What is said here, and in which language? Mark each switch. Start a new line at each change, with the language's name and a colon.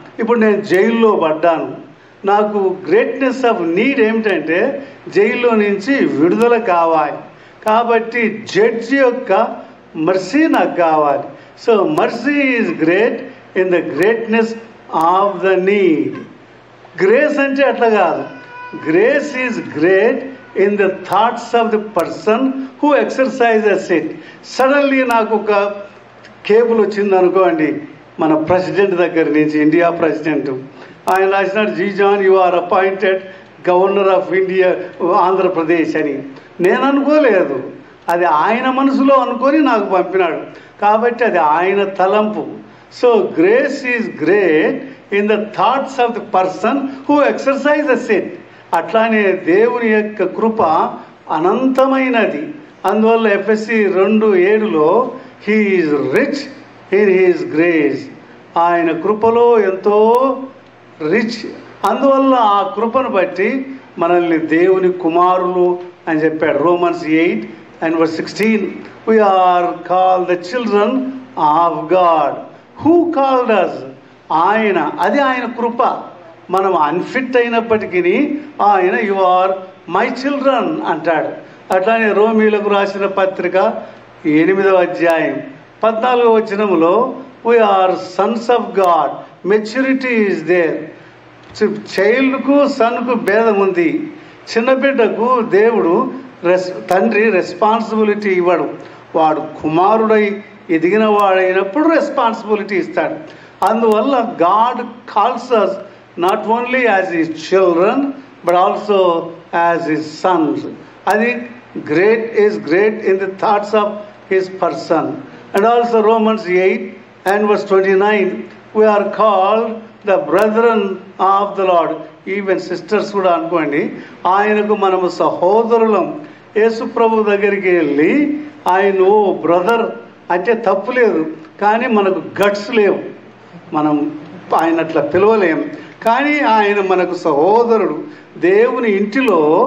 Telugu: ఇప్పుడు నేను జైల్లో పడ్డాను, నాకు
English: greatness of need
Telugu: ఏమిటంటే జైల్లో నుంచి విడుదల కావాలి. కాబట్టి జడ్జి యొక్క మర్సీ నాకు కావాలి.
English: So mercy is great in the greatness of the need.
Telugu: Grace అంటే అట్లా కాదు.
English: Grace is great in the thoughts of the person who exercises it.
Telugu: Suddenly నాకు ఒక కేబుల్ వచ్చింది అనుకోండి, మన ప్రెసిడెంట్ దగ్గర నుంచి, ఇండియా ప్రెసిడెంట్, ఆయన రాసినాడు,
English: G John you are appointed governor of India Andhra Pradesh
Telugu: అని. నేను అనుకోలేదు, అది ఆయన మనసులో అనుకొని నాకు పంపినాడు. కాబట్టి అది ఆయన తలంపు.
English: So grace is great in the thoughts of the person who exercises it.
Telugu: అట్లానే దేవుని యొక్క కృప అనంతమైనది. అందువల్ల ఎఫెసీ 2:7లో
English: He is rich in his grace.
Telugu: ఆయన కృపలో ఎంతో రిచ్. అందువల్ల ఆ కృపను బట్టి మనల్ని దేవుని కుమారులు అని చెప్పాడు.
English: Romans 8:16, we are called the children of God. Who called us?
Telugu: ఆయన. అది ఆయన కృప. మనం అన్ఫిట్ అయినప్పటికీ ఆయన
English: you are my children
Telugu: అంటాడు. అట్లానే రోమీలకు రాసిన పత్రిక 8వ అధ్యాయం 14వ వచనములో
English: We are sons of God, maturity is there.
Telugu: చైల్డ్కు సన్కు భేదం ఉంది. చిన్న బిడ్డకు దేవుడు తండ్రి రెస్పాన్సిబిలిటీ ఇవ్వడు. వాడు కుమారుడై ఎదిగిన వాడైనప్పుడు రెస్పాన్సిబిలిటీ ఇస్తాడు.
English: అందువల్ల God calls us not only as his children but also as his sons. అది great is great in the thoughts of his person. And also Romans 8:29, we are called the brethren of the Lord.
Telugu: Even sisters కూడా అనుకోండి, ఆయనకు మనము సహోదరులం. యేసు ప్రభు దగ్గరికి వెళ్ళి ఆయన ఓ brother అంటే తప్పు లేదు, కానీ మనకు గట్స్ లేవు, మనం ఆయన అట్లా పిలవలేం. కానీ ఆయన మనకు సహోదరుడు. దేవుని ఇంటిలో